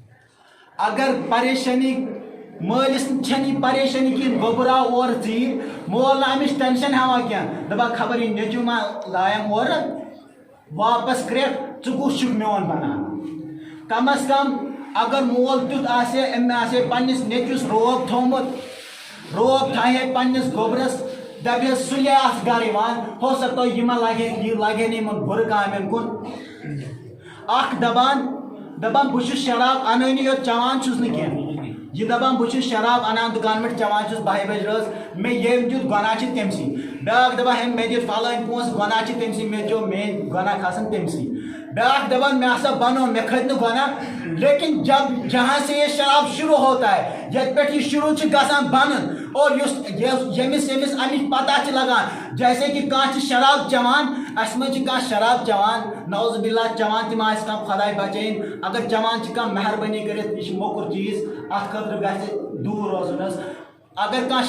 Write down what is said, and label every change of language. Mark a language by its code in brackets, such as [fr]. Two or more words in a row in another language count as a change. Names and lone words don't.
[ks] اگر پریشٲنی مٲلِس چھنہٕ یہِ پریشٲنی کِہیٖنۍ گوٚبراو اورٕ ژیٖرۍ مول نہٕ اَمِچ ٹٮ۪نشن ہٮ۪وان کینٛہہ دپان خبر یہِ نیٚچوٗ ما لایم اورٕ واپس کرٛٮ۪کھ ژٕ کُس چھُکھ میون بنان کم از کم اگر مول تیُتھ آسہِ ہے أمۍ آسہِ ہے پننِس نیٚچوِس روب تھوٚومُت روب تھایہِ ہے پننِس گوٚبرس دپہِ ہے سُلے آسہِ گرٕ یِوان [ur] ہو سکتا [ks] یہِ ما لگہِ ہے نہٕ یِمن بُرٕ کامٮ۪ن کُن اکھ دپان بہٕ چھُس شراب انٲنی یوت چٮ۪وان چھُس نہٕ کینٛہہ یہِ دپان بہٕ چھُس شراب انان دُکان پٮ۪ٹھ چٮ۪وان چھُس 12 بجہِ رٲژ مےٚ ییٚمۍ دیُت گۄناہ چھِ تٔمسٕے بیٛاکھ دپان ہے مےٚ دِتھ فلٲنۍ پونٛسہٕ گۄناہ چھِ تٔمسٕے مےٚ چیوٚو میٲنۍ گۄناہ کھسان تٔمسٕے بیٛاکھ دپان مےٚ ہسا بنو مےٚ کھٔتۍ نہٕ گۄناہ [ur] لیکن جہاں سے یہ شراب شروع ہوتا ہے [ks] یتھ پٮ۪ٹھ یہِ شروع چھِ گژھان بنُن اور ییٚمِس امِچ پتہ چھِ لگان [ur] جیسے کہ [ks] کانٛہہ چھِ شراب چٮ۪وان اسہِ منٛز چھِ کانٛہہ شراب چٮ۪وان [ar] نعوذ باللہ [ks] چٮ۪وان تِم آسہِ کانٛہہ خۄداے بچٲیِن اگر چٮ۪وان چھِ کانٛہہ مہربٲنی کٔرِتھ یہِ چھِ موٚکُر چیٖز اتھ خٲطرٕ گژھِ دوٗر روزُن حظ اگر کانٛہہ